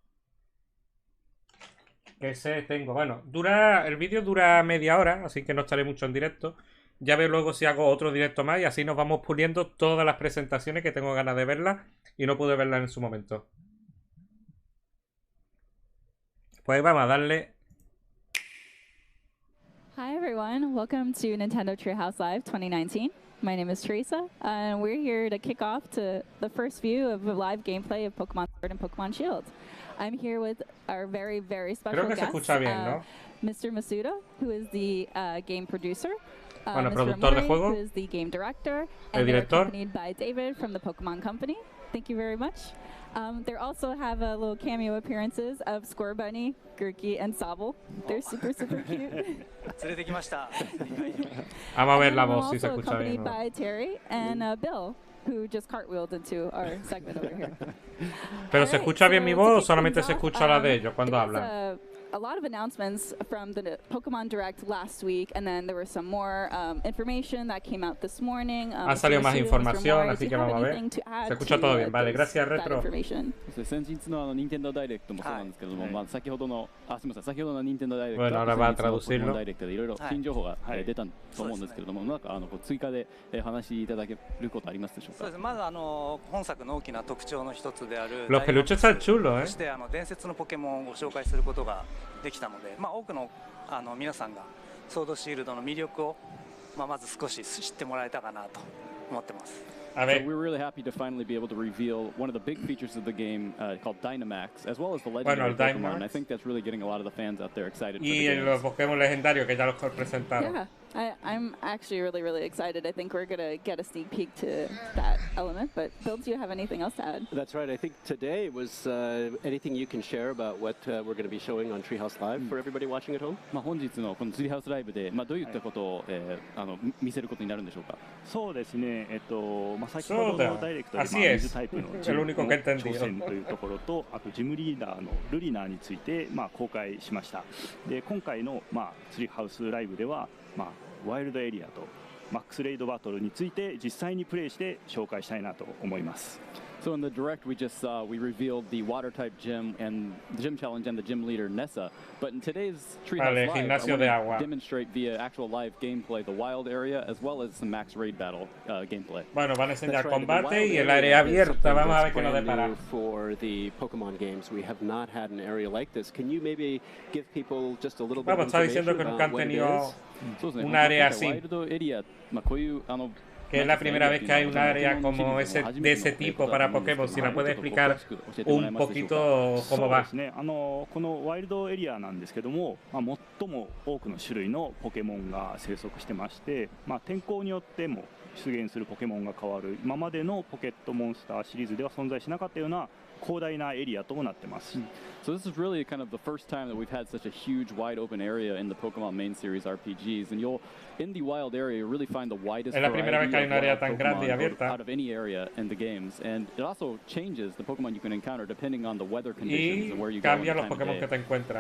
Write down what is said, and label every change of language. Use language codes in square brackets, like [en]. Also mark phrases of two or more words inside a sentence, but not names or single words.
[es] Que sé, tengo. Bueno, el vídeo dura media hora, así que no estaré mucho en directo. Ya veo luego si hago otro directo más y así nos vamos puliendo todas las presentaciones que tengo ganas de verlas y no pude verlas en su momento. Pues vamos a darle. [en] Hi everyone, welcome to Nintendo Treehouse Live 2019. My name is Teresa, and we're here to kick off to the first view of a live gameplay of Pokémon Sword and Pokémon Shield. I'm here with our very, very special guest, Mr. Masuda, who is the game producer, Mr. [es] productor de juego, [en] who is the game director, and they're accompanied by David from the Pokémon Company. Thank you very much. They also have a little cameo appearances of Square Bunny, Gurky, and Sobble. They're super, super cute. [es] Vamos a ver la voz si se escucha bien. [en] Accompanied by Terry and Bill, who just cartwheeled into our segment over here. [es] Pero se escucha bien mi voz o solamente se escucha la de ellos cuando hablan. [en] A lot of announcements from the Pokemon Direct last week, and then there was some more information that came out this morning. [es] Ha salido más información, así que vamos a ver. Se escucha todo bien, vale, gracias Retro. [ja] 先日の任天堂ダイレクトもそうなんですけども、まあ先ほどのすみません、先ほどの任天堂ダイレクト、 [es] bueno, ahora va a traducirlo. [ja] ダイレクトでいろいろ新情報が出たと思うんですけれども、なんか追加で話しいただけることありますでしょうか。そうです。まず本作の大きな特徴の一つである [es] Los peluches están chulos, [ja] そして伝説のポケモンをご紹介することができたので、まあ多くの皆さんがソードシールドの魅力をまず少し知ってもらえたかなと思ってます。 [en] So we're really happy to finally be able to reveal one of the big features of the game called Dynamax, as well as the legendary Pokemon. I think that's really getting a lot of the fans out there excited. [es] Y los Pokémon legendarios que ya los presentaron. [en] Yeah. I'm actually really excited. I think we're going to get a sneak peek to that element. But Bill, do you have anything else to add? That's right. I think today was anything you can share about what we're going to be showing on Treehouse Live for everybody watching at home? [ja] 本日のこの Treehouse Live でどういったことを見せることになるんでしょうか。そうですね。先ほどのダイレクトで水タイプのジムの挑戦というところと、あとジムリーダーのルリナーについて公開しました。で今回のツリーハウスライブではワイルドエリアとマックスレイドバトルについて実際にプレイして紹介したいなと思います。 [en] So in the direct we just saw, we revealed the water type gym and the gym challenge and the gym leader Nessa. But in today's Treehouse Live, I want to demonstrate via actual live gameplay the wild area as well as the max raid battle gameplay. [es] Bueno, van a enseñar combate y el área abierta. Vamos a ver qué nos depara. [en] For the Pokemon games, we have not had an area like this. Can you maybe give people just a little bit of information about what it is? [es] Un área así. [ja] ワイルドエリア、こういう [es] que es la primera vez que hay un área como de ese tipo para Pokémon. Si la puede explicar un poquito cómo va. [ja] このワイルドエリアなんですけども、最も多くの種類のポケモンが生息してまして、天候によっても出現するポケモンが変わる、今までのポケットモンスターシリーズでは存在しなかったような広大なエリアとなってます。 [en] So this is really kind of the first time that we've had such a huge, wide open area in the Pokemon main series RPGs, and you'll, in the wild area, you really find the widest variety of Pokemon out of any area in the games, and it also changes the Pokemon you can encounter depending on the weather conditions and where you go in the time of day.